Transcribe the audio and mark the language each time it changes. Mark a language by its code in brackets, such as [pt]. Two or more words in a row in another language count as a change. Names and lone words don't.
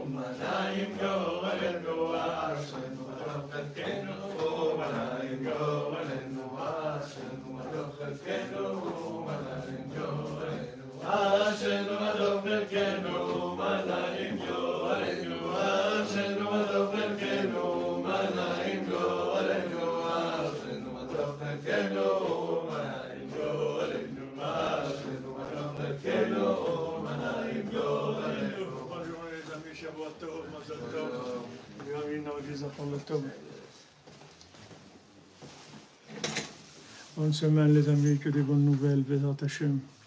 [he] מנעים גורלנו, אשרנו בטוב חלקנו, מנעים גורלנו, אשרנו בטוב חלקנו, מנעים גורלנו, אשרנו בטוב חלקנו, מנעים גורלנו, אשרנו בטוב חלקנו, מנעים גורלנו, אשרנו בטוב חלקנו. [fr] Bonne semaine les amis, que des bonnes nouvelles, [he] בעזרת השם.